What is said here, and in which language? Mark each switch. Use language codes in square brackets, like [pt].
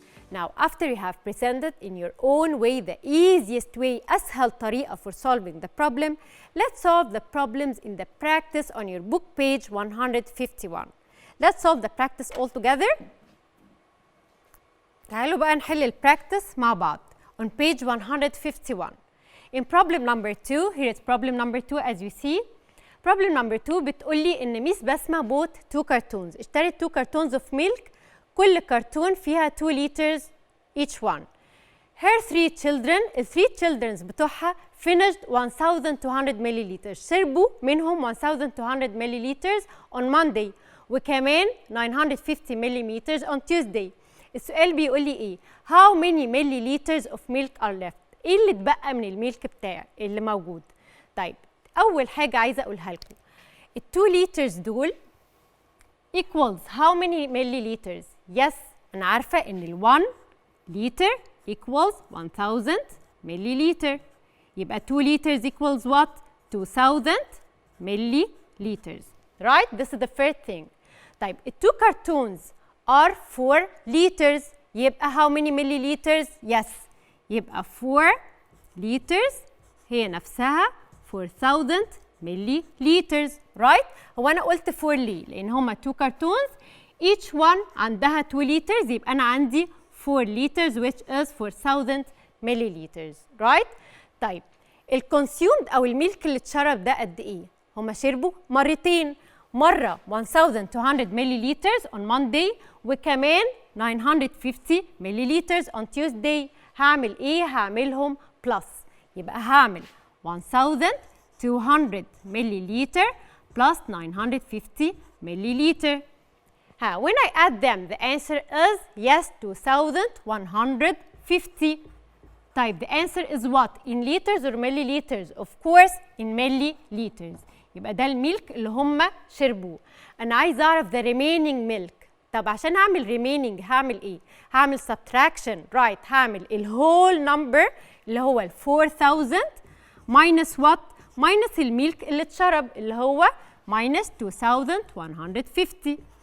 [en] Now, after you have presented in your own way the easiest way, [ar] أسهل طريقة [en] for solving the problem, let's solve the problems in the practice on your book page 151. Let's solve the practice all together. [ar] تعالوا بقى نحل البراكتس مع بعض [en] on page 151. In problem number 2, here is problem number 2 as you see. Problem number 2 [ar] بتقولي إن ميس بسمة [en] bought 2 cartoons. اشترت 2 cartoons of milk. كل كرتون فيها 2 liters each one. Her 3 children, ال 3 children بتوعها finished 1200 milliliters. شربوا منهم 1200 milliliters on Monday وكمان 950 milliliters on Tuesday. [ar] السؤال بيقول لي ايه؟ [en] How many milliliters of milk are left؟ [ar] ايه اللي اتبقى من الميلك بتاعي اللي موجود؟ طيب أول حاجة عايزة أقولها لكم. [en] ال 2 liters دول equals how many milliliters؟ Yes, أنا عارفة إن ال 1 liter equals 1000 milliliter. يبقى 2 liters equals what? 2000 milliliters. Right? This is the first thing. طيب ال 2 cartoons are 4 liters. يبقى how many milliliters? Yes. [ar] يبقى 4 liters هي نفسها 4000 milliliters. Right? هو أنا قلت 4 ليه؟ لأن هما 2 cartoons [en] each one [ar] عندها 2 liters يبقى أنا عندي 4 liters [en] which is [ar] 4000 milliliters. [en] Right? [ar] طيب الكونسيومد أو الميلك اللي اتشرب ده قد إيه؟ هما شربوا مرتين. [en] مرة 1200 milliliters on Monday وكمان 950 milliliters on Tuesday. [ar] هعمل إيه؟ هعملهم plus. [en] يبقى هعمل 1200 milliliter plus 950 milliliter. When I add them, the answer is yes, 2150. طيب the answer is what? In liters or milliliters? Of course, in milliliters. [ar] يبقى ده الميلك اللي هم شربوه. أنا عايز أعرف the remaining milk. طب عشان أعمل remaining هعمل إيه؟ هعمل subtraction. Right. هعمل ال whole number اللي هو ال 4000 minus what? minus الميلك اللي اتشرب اللي هو minus 2150.